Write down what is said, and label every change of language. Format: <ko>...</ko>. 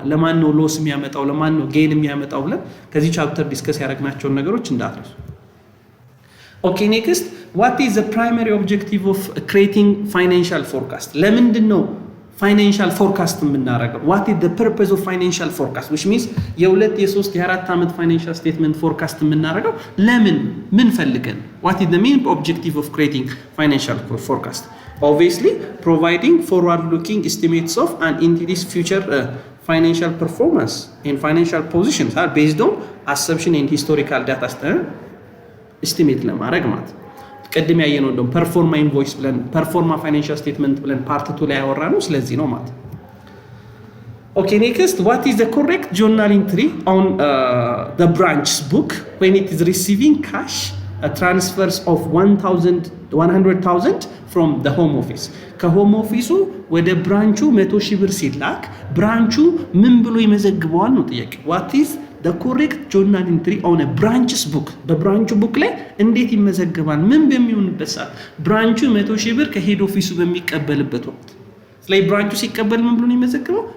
<am>ለማን ነው ሎስ የሚያመጣው? ለማን ነው ጌን የሚያመጣው? ብለን ከዚህ ቻፕተር ዲስከስ ያደረግናቸውን ነገሮች እንዳትረሱ።</am> <en>ኦኬ ኔክስት ዋት ኢዝ ዘ ፕራይመሪ ኦብጀክቲቭ ኦፍ ክሬቲንግ ፋይናንሻል ፎርካስት?</en> <am>ለምንድን ነው ፋይናንሻል ፎርካስት የምናደርገው?</am> <en>ዋት ኢዝ ዘ ፐርፐዝ ኦፍ ፋይናንሻል ፎርካስት which means</en> <am>የ2 የ3 የ4 ዓመት ፋይናንሻል ስቴትመንት ፎርካስት የምናደርገው ለምን ምን ፈልገን?</am> <en>ዋት ኢዝ ዘ ሜን ኦብጀክቲቭ ኦፍ ክሬቲንግ ፋይናንሻል ፎርካስት? obviously providing forward looking estimates of an entity's future financial performance and financial positions are based on assumption and historical data estimate</en> <am>ለማድረግ ማለት ቀድም ያየነው እንደው ፐርፎርማ ኢንቮይስ ብለን ፐርፎርማ ፋይናንሻል ስቴትመንት ብለን ፓርት 2 ላይ ያወራነው ስለዚህ ነው ማለት</am> <en>Okay, next, what is the correct journal entry on the branch's book when it is receiving cash transfers of 100,000 from the home office?</en> <am>ከሆም ኦፊሱ ወደ ብራንቹ 100,000 ብር ሲላክ ብራንቹ ምን ብሎ ይመዘግበዋል ነው ጥያቄ።</am> <en>what is the correct journal entry on a branch's book?</en> <am>በብራንቹ ቡክ ላይ እንዴት ይመዘገባል? ምን በሚሆንበት ሰዓት ብራንቹ 100,000 ብር ከሄድ ኦፊሱ በሚቀበልበት ወቅት ስለዚህ ብራንቹ ሲቀበል ምን ብሎ ነው የሚመዘግበው?</am>